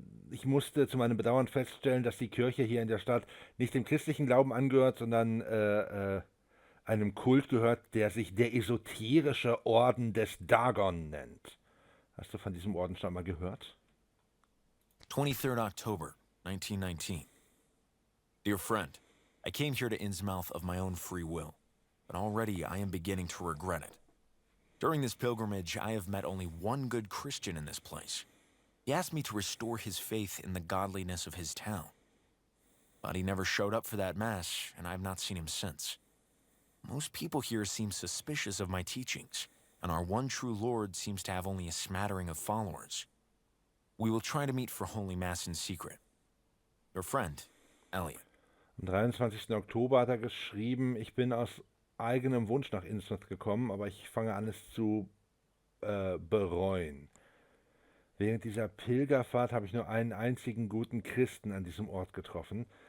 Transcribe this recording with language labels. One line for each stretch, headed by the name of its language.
German: Ich musste zu meinem Bedauern feststellen, dass die Kirche hier in der Stadt nicht dem christlichen Glauben angehört, sondern einem Kult gehört, der sich der esoterische Orden des Dagon nennt. Hast du von diesem Orden schon mal gehört?
English: 23rd October, 1919. Dear friend, I came here to Innsmouth of my own free will, but already I am beginning to regret it. During this pilgrimage, I have met only one good Christian in this place. He asked me to restore his faith in the godliness of his town. But he never showed up for that mass, and I have not seen him since. Most people here seem suspicious of my teachings, and our one true Lord seems to have only a smattering of followers. We will try to meet for Holy Mass in secret. Your friend, Elliot.
German: Am 23. Oktober hat er geschrieben, ich bin aus eigenem Wunsch nach Innsmouth gekommen, aber ich fange an, es zu bereuen. Während dieser Pilgerfahrt habe ich nur einen einzigen guten Christen an diesem Ort getroffen.